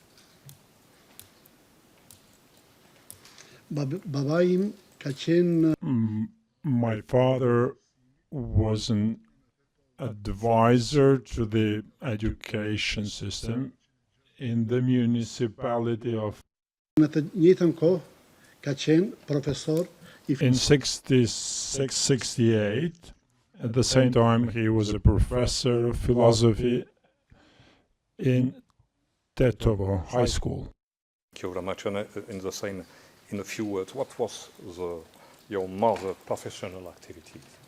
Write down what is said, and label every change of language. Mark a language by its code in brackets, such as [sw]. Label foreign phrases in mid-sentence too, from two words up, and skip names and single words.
[en] My father was an advisor to the education system in the municipality of [sq] Në të njëjtën kohë ka qenë profesor [en] In 66, 68, at the same time, he was a professor of philosophy in Tetovo High School. Thank you very much. And in a few words, what was your mother's professional activities?